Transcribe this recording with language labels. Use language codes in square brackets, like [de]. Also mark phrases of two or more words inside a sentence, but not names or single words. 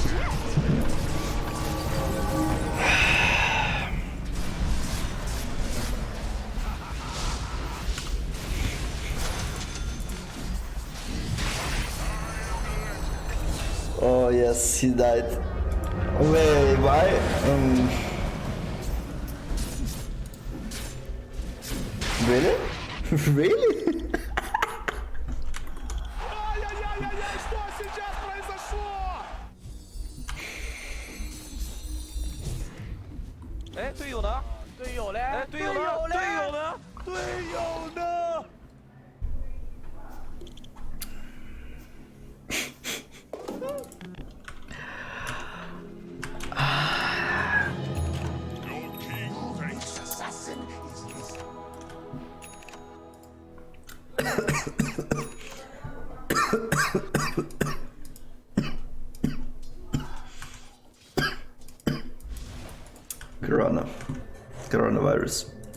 [en] Oh yes, he died. Wait, why? Really? Really? [ru] Что сейчас произошло? [zh] 哎，队友呢？队友嘞？哎，队友呢？队友呢？队友呢？ [en] Your king thinks assassin is his. Coronavirus.